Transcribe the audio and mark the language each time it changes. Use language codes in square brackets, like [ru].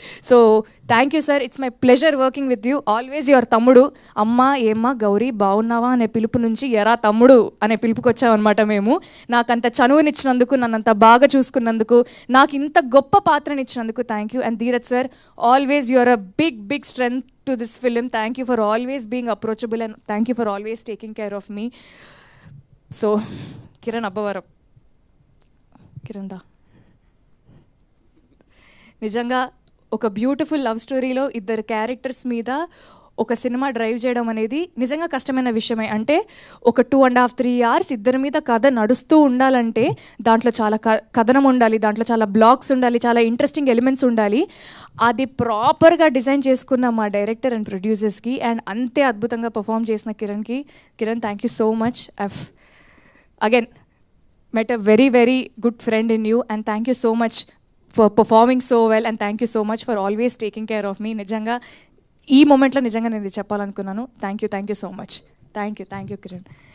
[en] So thank you sir, it's my pleasure working with you. Always your తమ్ముడు. [te] అమ్మ ఏమ్మా గౌరీ బాగున్నావా అనే పిలుపు నుంచి ఎరా తమ్ముడు అనే పిలుపుకి వచ్చామన్నమాట మేము. నాకు అంత చనువునిచ్చినందుకు, నన్ను అంత బాగా చూసుకున్నందుకు, నాకు ఇంత గొప్ప పాత్రనిచ్చినందుకు thank you. [en] And Dheeraj sir, always your a big strength to this film. Thank you for always being approachable and thank you for always taking care of me. So, Kiran Abbavaram. Kiran da. [te] నిజంగా ఒక beautiful love స్టోరీలో ఇద్దరు characters మీద ఒక cinema drive చేయడం అనేది నిజంగా కష్టమైన విషయమే. అంటే ఒక 2.5-3 hours ఇద్దరి మీద కథ నడుస్తూ ఉండాలంటే దాంట్లో చాలా కథనం ఉండాలి, దాంట్లో చాలా బ్లాక్స్ ఉండాలి, చాలా ఇంట్రెస్టింగ్ ఎలిమెంట్స్ ఉండాలి. అది ప్రాపర్గా డిజైన్ చేసుకున్న మా డైరెక్టర్ అండ్ ప్రొడ్యూసర్స్కి అండ్ అంతే అద్భుతంగా పర్ఫామ్ చేసిన Kiran [en] Thank you so much. Again met a very, very good friend in you and thank you so much for performing so well and thank you so much for always taking care of me. [te] నిజంగా ఈ మూమెంట్లో నిజంగా నేను ఇది చెప్పాలనుకున్నాను. [en] Thank you so much. [te] Thank you Kiran.